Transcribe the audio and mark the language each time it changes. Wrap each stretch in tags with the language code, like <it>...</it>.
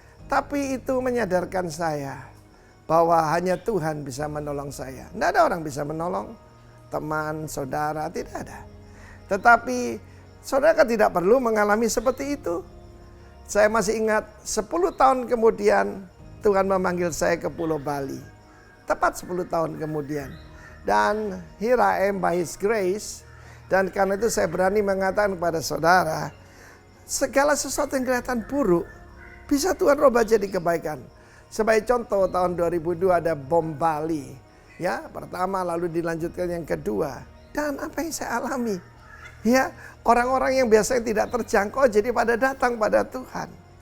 <id>Tapi itu menyadarkan saya bahwa hanya Tuhan bisa menolong saya. Tidak ada orang bisa menolong. Teman, saudara, tidak ada. Tetapi saudara kan tidak perlu mengalami seperti itu. Saya masih ingat 10 tahun kemudian Tuhan memanggil saya ke Pulau Bali. Tepat 10 tahun kemudian.</id> <en>Dan here I am by His grace.</en> <id>Dan karena itu saya berani mengatakan kepada saudara, segala sesuatu yang kelihatan buruk bisa Tuhan rubah jadi kebaikan. Sebagai contoh tahun 2002 ada bom Bali. Ya, pertama lalu dilanjutkan yang kedua. Dan apa yang saya alami? Ya, orang-orang yang biasanya tidak terjangkau jadi pada datang pada Tuhan.</id>